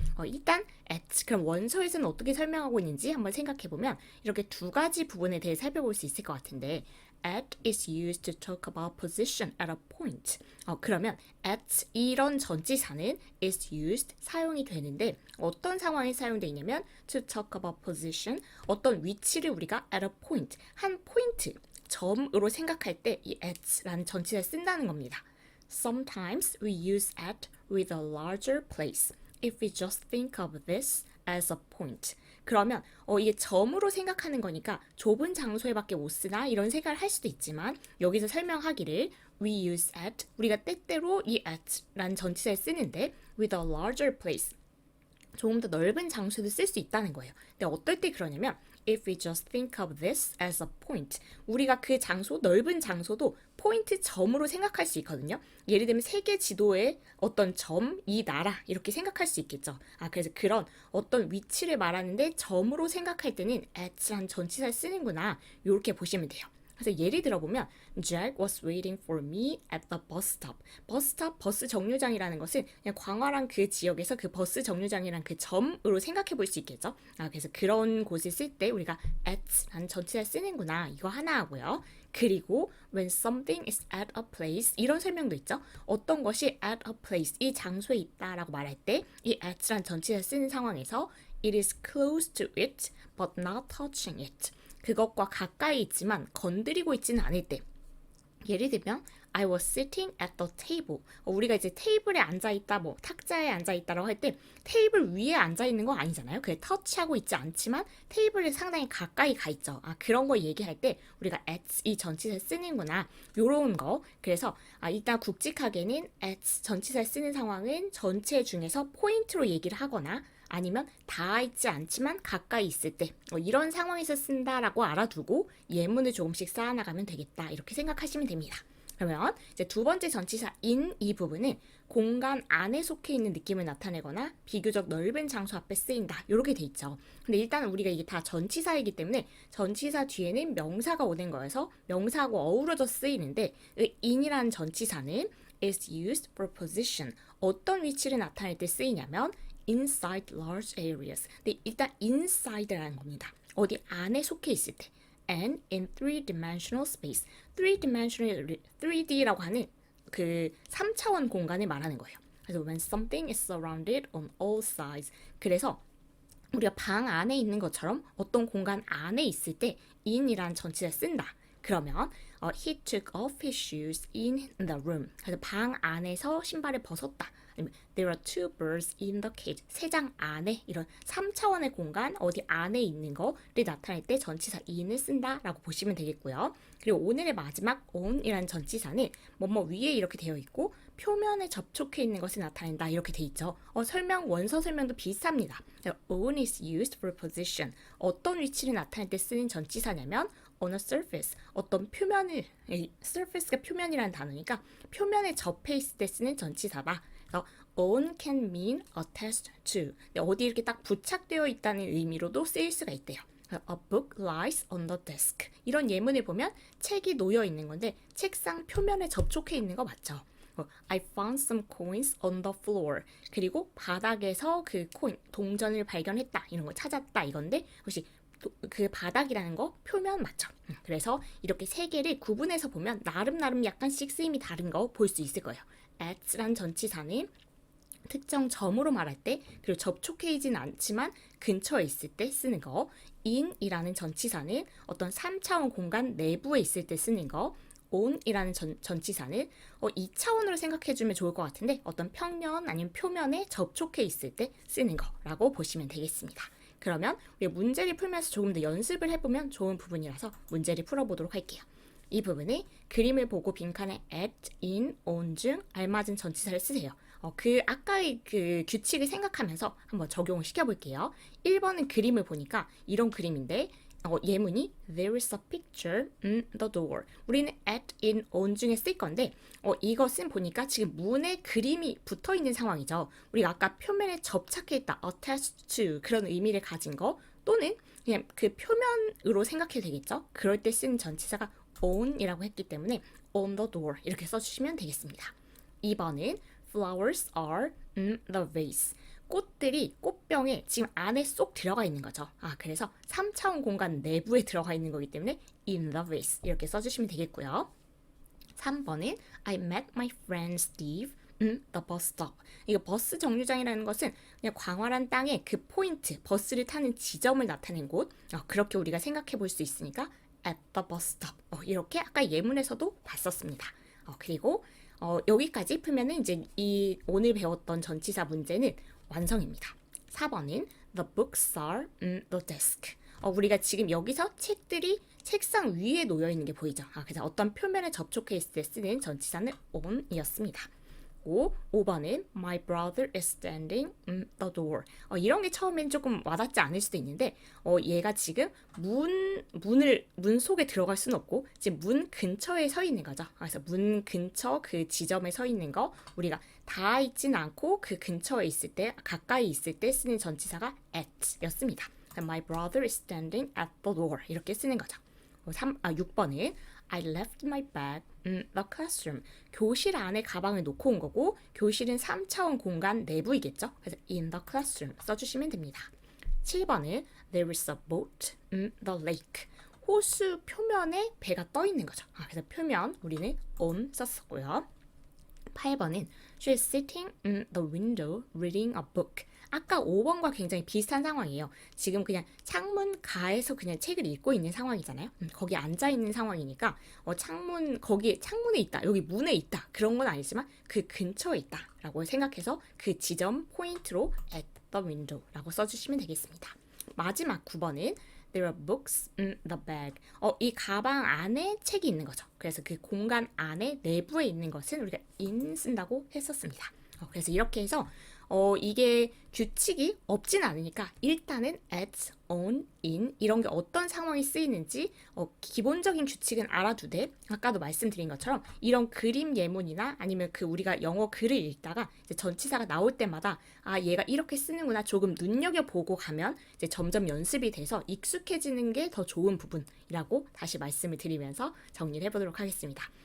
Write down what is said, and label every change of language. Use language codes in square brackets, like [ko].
[ko] 일단 at 그럼 원서에서는 어떻게 설명하고 있는지 한번 생각해 보면 이렇게 두 가지 부분에 대해 살펴볼 수 있을 것 같은데 [en] at is used to talk about position at a point. [ko] 그러면 at 이런 전치사는 [en] is used [ko] 사용이 되는데 어떤 상황에 사용되어 있냐면 [en] to talk about position [ko] 어떤 위치를 우리가 [en] at a point [ko] 한 포인트 점으로 생각할 때 이 at라는 전치사를 쓴다는 겁니다. [en] Sometimes we use at with a larger place if we just think of this as a point. [ko] 그러면 이게 점으로 생각하는 거니까 좁은 장소에밖에 못 쓰나 이런 생각을 할 수도 있지만 여기서 설명하기를 [en] we use at [ko] 우리가 때때로 이 at라는 전치사를 쓰는데 [en] with a larger place [ko] 조금 더 넓은 장소에도 쓸 수 있다는 거예요. 근데 어떨 때 그러냐면 [en] if we just think of this as a point [ko] 우리가 그 장소, 넓은 장소도 포인트 점으로 생각할 수 있거든요. 예를 들면 세계 지도의 어떤 점, 이 나라 이렇게 생각할 수 있겠죠. 그래서 그런 어떤 위치를 말하는데 점으로 생각할 때는 at란 전치사를 쓰는구나 이렇게 보시면 돼요. 그래서 예를 들어보면 [en] Jack was waiting for me at the bus stop. [ko] 버스 스탑, 버스 정류장이라는 것은 그냥 광활한 그 지역에서 그 버스 정류장이란 그 점으로 생각해 볼 수 있겠죠. 그래서 그런 곳을 쓸 때 우리가 at라는 전치사를 쓰는구나 이거 하나 하고요. 그리고 [en] when something is at a place [ko] 이런 설명도 있죠. 어떤 것이 [en] at a place [ko] 이 장소에 있다라고 말할 때 이 at라는 전치사를 쓰는 상황에서 [en] it is close to it but not touching it. [ko] 그것과 가까이 있지만 건드리고 있지는 않을 때 예를 들면 [en] I was sitting at the table [ko] 우리가 이제 테이블에 앉아있다 뭐 탁자에 앉아있다라고 할 때 테이블 위에 앉아있는 거 아니잖아요. 그게 터치하고 있지 않지만 테이블에 상당히 가까이 가 있죠. 그런 거 얘기할 때 우리가 at 이 전치사를 쓰는구나 요런 거. 그래서 일단 굵직하게는 at 전치사를 쓰는 상황은 전체 중에서 포인트로 얘기를 하거나 아니면 닿아 있지 않지만 가까이 있을 때 이런 상황에서 쓴다라고 알아두고 예문을 조금씩 쌓아나가면 되겠다 이렇게 생각하시면 됩니다. 그러면 이제 두 번째 전치사 in 이 부분은 공간 안에 속해 있는 느낌을 나타내거나 비교적 넓은 장소 앞에 쓰인다 이렇게 돼 있죠. 근데 일단 우리가 이게 다 전치사이기 때문에 전치사 뒤에는 명사가 오는 거여서 명사하고 어우러져 쓰이는데 in이라는 전치사는 [en] is used for position [ko] 어떤 위치를 나타낼 때 쓰이냐면 [en] inside large areas. [ko] 근데 일단 inside라는 겁니다. 어디 안에 속해 있을 때. [en] And in three-dimensional space. [ko] 3D라고 하는 그 3차원 공간을 말하는 거예요. 그래서 [en] when something is surrounded on all sides. [ko] 그래서 우리가 방 안에 있는 것처럼 어떤 공간 안에 있을 때 in이라는 전치사를 쓴다. 그러면 [en] he took off his shoes in the room. [ko] 그래서 방 안에서 신발을 벗었다. 아니면 [en] there are two birds in the cage. [ko] 세 장 안에 이런 3차원의 공간 어디 안에 있는 거를 나타낼 때 전치사 in을 쓴다라고 보시면 되겠고요. 그리고 오늘의 마지막 on이라는 전치사는 뭐뭐 위에 이렇게 되어 있고 표면에 접촉해 있는 것을 나타낸다 이렇게 돼 있죠. 원서 설명도 비슷합니다. [en] on is used for position. [ko] 어떤 위치를 나타낼 때 쓰는 전치사냐면 [en] on a surface. [ko] 어떤 표면을 surface가 표면이라는 단어니까 표면에 접해 있을 때 쓰는 전치사다. 그래서 [en] on can mean attached to. [ko] 어디 이렇게 딱 부착되어 있다는 의미로도 쓰일 수가 있대요. [en] A book lies on the desk. [ko] 이런 예문을 보면 책이 놓여 있는 건데 책상 표면에 접촉해 있는 거 맞죠? [en] I found some coins on the floor. [ko] 그리고 바닥에서 그 코인, 동전을 발견했다. 이런 거 찾았다. 이건데 혹시 그 바닥이라는 거 표면 맞죠? 그래서 이렇게 세 개를 구분해서 보면 나름 약간씩 쓰임이 다른 거 볼 수 있을 거예요. at란 전치사는 특정 점으로 말할 때 그리고 접촉해 있지는 않지만 근처에 있을 때 쓰는 거, in이라는 전치사는 어떤 3차원 공간 내부에 있을 때 쓰는 거, on이라는 전치사는 2차원으로 생각해주면 좋을 것 같은데 어떤 평면 아니면 표면에 접촉해 있을 때 쓰는 거라고 보시면 되겠습니다. 그러면 우리 문제를 풀면서 조금 더 연습을 해보면 좋은 부분이라서 문제를 풀어보도록 할게요. 이 부분은 그림을 보고 빈칸에 at, in, on 중 알맞은 전치사를 쓰세요. 그 아까의 그 규칙을 생각하면서 한번 적용을 시켜볼게요. 1번은 그림을 보니까 이런 그림인데 예문이 [en] There is a picture in the door. [ko] 우리는 at, in, on 중에 쓸 건데 이것은 보니까 지금 문에 그림이 붙어있는 상황이죠. 우리가 아까 표면에 접착해 있다, [en] attached to [ko] 그런 의미를 가진 거 또는 그냥 그 표면으로 생각해도 되겠죠. 그럴 때 쓰는 전치사가 on이라고 했기 때문에 [en] on the door [ko] 이렇게 써주시면 되겠습니다. 2번은 [en] Flowers are in the vase. [ko] 꽃들이 꽃병에 지금 안에 쏙 들어가 있는 거죠. 그래서 3차원 공간 내부에 들어가 있는 거기 때문에 [en] in the vase [ko] 이렇게 써주시면 되겠고요. 3번은 [en] I met my friend Steve in the bus stop. [ko] 이거 버스 정류장이라는 것은 그냥 광활한 땅에 그 포인트, 버스를 타는 지점을 나타낸 곳. 그렇게 우리가 생각해 볼 수 있으니까 [en] at the bus stop. [ko] 이렇게 아까 예문에서도 봤었습니다. 그리고 여기까지 풀면은 이제 이 오늘 배웠던 전치사 문제는 완성입니다. 4번은 [en] The books are in the desk. [ko] 우리가 지금 여기서 책들이 책상 위에 놓여 있는 게 보이죠? 그래서 어떤 표면에 접촉해 있을 때 쓰는 전치사는 on이었습니다. 5번은 [en] My brother is standing in the door. [ko] 이런 게 처음엔 조금 와닿지 않을 수도 있는데 얘가 지금 문 속에 들어갈 수는 없고 지금 문 근처에 서 있는 거죠. 그래서 문 근처 그 지점에 서 있는 거 우리가 다 있진 않고 그 근처에 있을 때 가까이 있을 때 쓰는 전치사가 at 였습니다. [en] My brother is standing at the door [ko] 이렇게 쓰는 거죠. 6번은 [en] I left my bag in the classroom. [ko] 교실 안에 가방을 놓고 온 거고 교실은 3차원 공간 내부이겠죠. 그래서 [en] in the classroom [ko] 써주시면 됩니다. 7번은 [en] There is a boat in the lake. [ko] 호수 표면에 배가 떠 있는 거죠. 그래서 표면 우리는 on 썼었고요. 8번은 [en] She is sitting in the window reading a book. [ko] 아까 5번과 굉장히 비슷한 상황이에요. 지금 그냥 창문 가에서 그냥 책을 읽고 있는 상황이잖아요. 거기 앉아 있는 상황이니까 거기 창문에 있다, 여기 문에 있다 그런 건 아니지만 그 근처에 있다라고 생각해서 그 지점 포인트로 [en] at the window [ko] 라고 써주시면 되겠습니다. 마지막 9번은 [en] There are books in the bag. [ko] 이 가방 안에 책이 있는 거죠. 그래서 그 공간 안에 내부에 있는 것은 우리가 in 쓴다고 했었습니다. 그래서 이렇게 해서 이게 규칙이 없진 않으니까 일단은 at, on, in 이런 게 어떤 상황이 쓰이는지 기본적인 규칙은 알아두되 아까도 말씀드린 것처럼 이런 그림 예문이나 아니면 그 우리가 영어 글을 읽다가 이제 전치사가 나올 때마다 얘가 이렇게 쓰는구나 조금 눈여겨보고 가면 이제 점점 연습이 돼서 익숙해지는 게 더 좋은 부분이라고 다시 말씀을 드리면서 정리를 해보도록 하겠습니다.